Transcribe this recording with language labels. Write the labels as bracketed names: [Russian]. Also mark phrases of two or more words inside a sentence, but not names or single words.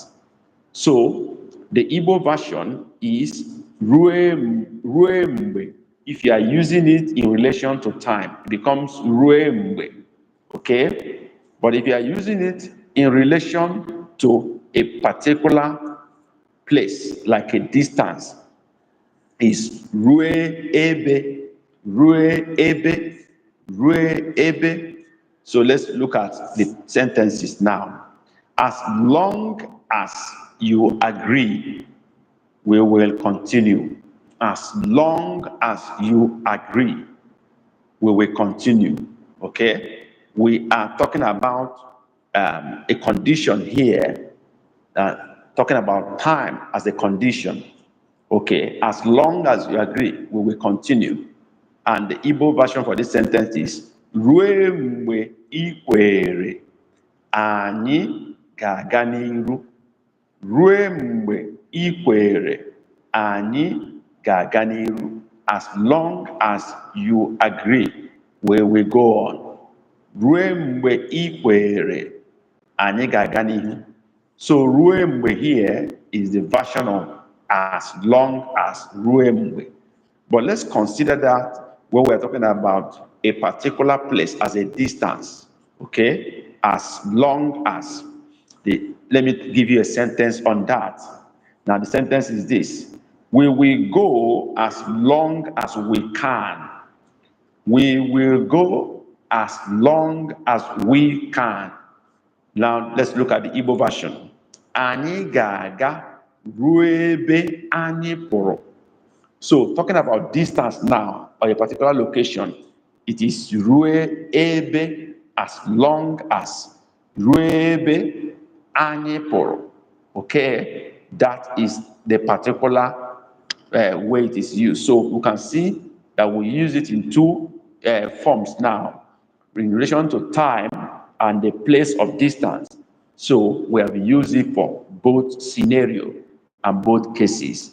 [English] So the Igbo version is ruembe. If you are using it in relation to time, it becomes ruembe. Okay? But if you are using it in relation to a particular place, like a distance, is [Igbo] rue ebe, rue ebe, rue ebe. [English] So let's look at the sentences now. As long as you agree, we will continue. As long as you agree, we will continue. Okay? We are talking about a condition here, talking about time as a condition. Okay, as long as you agree, we will continue. And the Igbo version for this sentence is [Igbo] rue mgbe I kwere, anyị ga-aga n'iru. Rue mgbe I kwere, anyị ga-aga n'iru. [English] As long as you agree, we will go on. [Igbo] Rue mgbe I kwere, anyị ga-aga n'iru. [English] So [Igbo] rue mgbe [English] here is the version of as long as [Igbo] rue mgbe. [English] But let's consider that when we're talking about a particular place as a distance, okay? As long as. Let me give you a sentence on that. Now the sentence is this: we will go as long as we can. We will go as long as we can. Now, let's look at the Igbo version. [Igbo] Anyị ga-aga ruo ebe anyị pụrụ. [English] So, talking about distance now, or a particular location, it is [Igbo] ruo ebe, [English] as long as. [Igbo] Ruo ebe anyị pụrụ. [English] Okay, that is the particular way it is used. So, we can see that we use it in two forms now, in relation to time and the place of distance. So we have used it for both scenario and both cases.